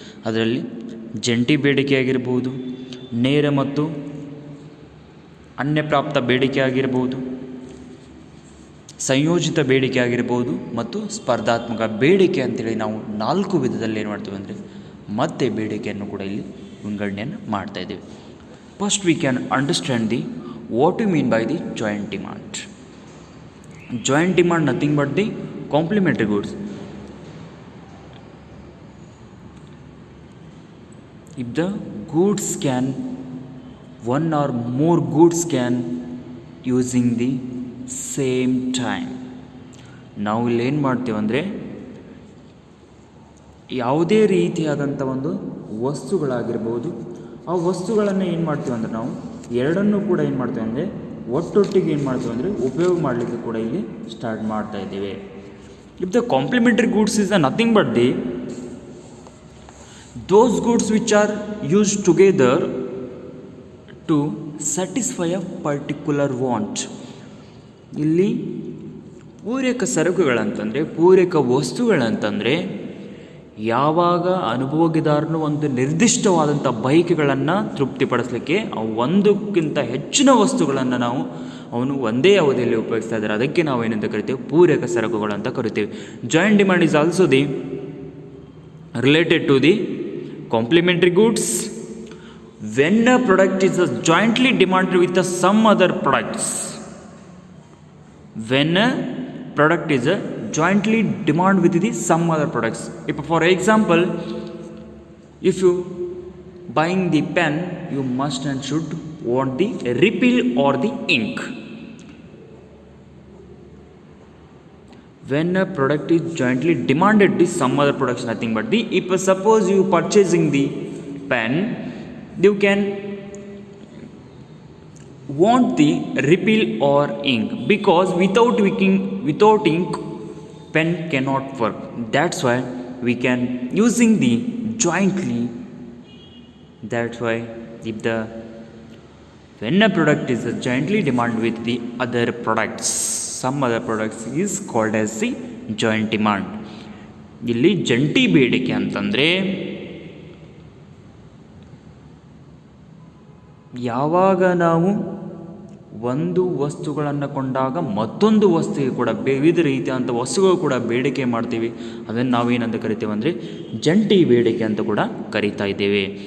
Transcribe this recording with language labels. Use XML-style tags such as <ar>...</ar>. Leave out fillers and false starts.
<kn>ಅದರಲ್ಲಿ ಜಂಟಿ ಬೇಡಿಕೆ ಆಗಿರ್ಬೋದು, ನೇರ ಮತ್ತು ಅನ್ಯಪ್ರಾಪ್ತ ಬೇಡಿಕೆ ಆಗಿರ್ಬೋದು, ಸಂಯೋಜಿತ ಬೇಡಿಕೆ ಆಗಿರ್ಬೋದು ಮತ್ತು ಸ್ಪರ್ಧಾತ್ಮಕ ಬೇಡಿಕೆ ಅಂತೇಳಿ ನಾವು 4 ವಿಧದಲ್ಲಿ ಏನು ಮಾಡ್ತೀವಿ ಅಂದರೆ ಮತ್ತೆ ಬೇಡಿಕೆಯನ್ನು ಕೂಡ ಇಲ್ಲಿ ವಿಂಗಡಣೆಯನ್ನು ಮಾಡ್ತಾ ಇದ್ದೇವೆ.</kn> <en>First we can understand the what you mean by the joint demand. Joint demand nothing but the complementary goods. If the goods can one or more goods can using the same time.</en> <kn>ನಾವು ಇಲ್ಲಿ ಏನು ಮಾಡ್ತೀವಿ ಅಂದರೆ ಯಾವುದೇ ರೀತಿಯಾದಂಥ ಒಂದು ವಸ್ತುಗಳಾಗಿರ್ಬೋದು, ಆ ವಸ್ತುಗಳನ್ನು ಏನು ಮಾಡ್ತೀವಿ ಅಂದರೆ ನಾವು ಎರಡನ್ನೂ ಕೂಡ ಏನು ಮಾಡ್ತೀವಿ ಅಂದರೆ ಒಟ್ಟೊಟ್ಟಿಗೆ ಏನು ಮಾಡ್ತೀವಿ ಅಂದರೆ ಉಪಯೋಗ ಮಾಡಲಿಕ್ಕೆ ಕೂಡ ಇಲ್ಲಿ ಸ್ಟಾರ್ಟ್ ಮಾಡ್ತಾ ಇದ್ದೇವೆ.</kn> <en>If the complementary goods is nothing but the those goods which are use together to satisfy a particular want.</en> <kn>ಇಲ್ಲಿ ಪೂರಕ ಸರಕುಗಳಂತಂದರೆ, ಪೂರಕ ವಸ್ತುಗಳಂತಂದರೆ ಯಾವಾಗ ಅನುಭೋಗಿದಾರನು ಒಂದು ನಿರ್ದಿಷ್ಟವಾದಂಥ ಬಯಕೆಗಳನ್ನು ತೃಪ್ತಿಪಡಿಸಲಿಕ್ಕೆ ಒಂದಕ್ಕಿಂತ ಹೆಚ್ಚಿನ ವಸ್ತುಗಳನ್ನು ನಾವು ಅವನು ಒಂದೇ ಅವಧಿಯಲ್ಲಿ ಉಪಯೋಗಿಸ್ತಾ ಇದ್ದಾರೆ, ಅದಕ್ಕೆ ನಾವು ಏನಂತ ಕರಿತೇವೆ, ಪೂರಕ ಸರಕುಗಳು ಅಂತ ಕರಿತೇವೆ.</kn> <en>Joint demand is also the related to the complementary goods when a product is jointly demanded with some other products. When a product is jointly demanded with the some other products. If for example, if you buying the pen, you must and should want the refill or the ink. When a product is jointly demanded with some other products, nothing but the, if suppose you purchasing the pen, you can want the refill or ink, because without ink pen cannot work. That's why we can using the jointly. That's why if the when a product is jointly demanded with the other products, some other products is called as the joint demand.</en> <kn>ಇಲ್ಲಿ ಜಂಟಿ ಬೇಡಿಕೆ ಅಂತಂದರೆ ಯಾವಾಗ ನಾವು ಒಂದು ವಸ್ತುಗಳನ್ನು ಕೊಂಡಾಗ ಮತ್ತೊಂದು ವಸ್ತುವಿಗೆ ಕೂಡ ವಿವಿಧ ರೀತಿಯಾದಂಥ ವಸ್ತುಗಳು ಕೂಡ ಬೇಡಿಕೆ ಮಾಡ್ತೀವಿ, ಅದನ್ನು ನಾವೇನಂತ ಕರಿತೇವೆ ಅಂದರೆ ಜಂಟಿ ಬೇಡಿಕೆ ಅಂತ ಕೂಡ ಕರಿತಾ ಇದ್ದೇವೆ.</kn>